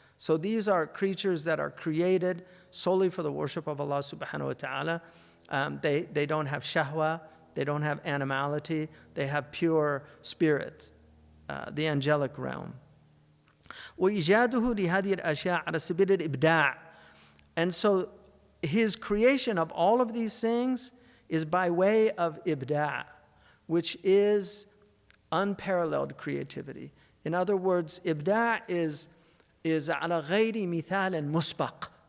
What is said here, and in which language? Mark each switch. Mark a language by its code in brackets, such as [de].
[en] So these are creatures that are created solely for the worship of Allah subhanahu wa ta'ala. They don't have shahwa, they don't have animality, they have pure spirit, the angelic realm. [ar] وإيجاده لهذه الأشياء على سبيل الإبداع. [en] And so his creation of all of these things is by way of ibda', which is unparalleled creativity. In other words, ibda' is [ar] على غير مثال مسبق.